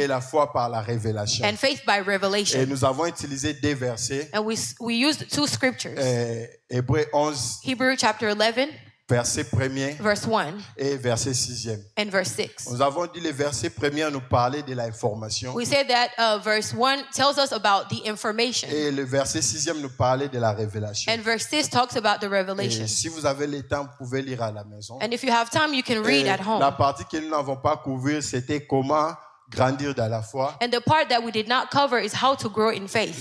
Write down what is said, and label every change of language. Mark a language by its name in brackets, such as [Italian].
[French] la foi par la révélation. [English] and faith by [French] Et [English] revelation. [French] nous avons utilisé 2 versets. [English] And we used 2 scriptures. [French] Hébreux 11, [English] Hebrew chapter 11, [French] verset 1er [English] verse 1 [French] et verset 6e. [English] and verse 6. [French] Nous avons dit le verset 1er nous parlait de l'information [English] We said that verse 1 tells us about the information. [French] et le verset 6e nous parlait de la révélation. [English] And verse 6 talks about the [French] Et [English] revelation. [French] si vous avez le temps, vous pouvez lire à la maison. [English] And if you have time, you can read [French] Et [English] at home. [French] la partie que nous n'avons pas couverte, c'était comment grandir dans la foi. [English] And the part that we did not cover is how to grow in faith.